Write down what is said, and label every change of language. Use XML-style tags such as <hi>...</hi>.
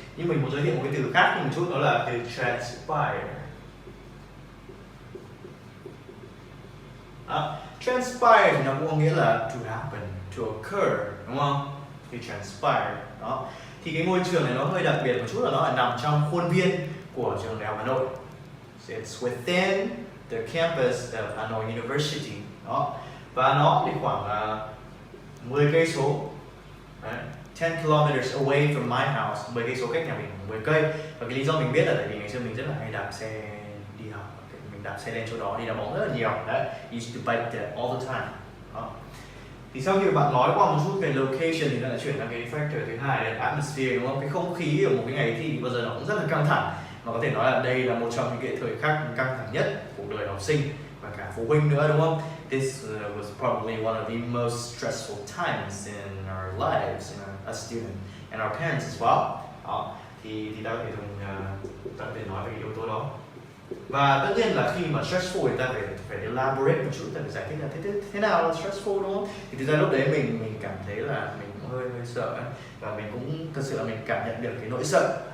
<vi>Nhưng mình muốn giới thiệu một cái từ khác một chút, đó là từ transpire. Transpire thì nó cũng có nghĩa là</vi> <en>to happen, to occur,</en> <vi>đúng không? Thì transpire. Đó. Thì cái ngôi trường này nó hơi đặc biệt một chút là nó nằm trong khuôn viên của trường Đại học Hà Nội.</vi> <en>So it's within the campus of Hà Nội University.</en> <vi>Đó. Và nó thì khoảng 10 cây số.</vi> <en>10 kilometers away from my house,</en> <vi>10 cây số cách nhà mình 10 cây. Và cái lý do mình biết là tại vì ngày xưa mình rất là hay đạp xe đi học, mình đạp xe lên chỗ đó đi đá bóng rất là nhiều.</vi> <en>Đấy, used to bike there all the time.</en> <vi>Đó. Thì sau khi bạn nói qua một chút về location thì ta lại chuyển sang cái factor thứ hai là atmosphere, đúng không? Cái không khí ở một cái ngày thi bao giờ nó cũng rất là căng thẳng. Mà có thể nói là đây là một trong những cái thời khắc căng thẳng nhất của đời học sinh và cả phụ huynh nữa, đúng không?</vi> <en>This was probably one of the most stressful times in our lives as students and our parents as well.</en> <vi>Đó. Thì ta có thể dùng ta có thể nói về cái yếu tố đó. Và tất nhiên là khi mà stressful thì ta phải elaborate một chút, ta phải giải thích là thế nào là stressful, đúng không? Thì thực ra lúc đấy mình cảm thấy là mình cũng hơi sợ ấy. Và mình cũng thật sự là mình cảm nhận được cái nỗi sợ.</vi>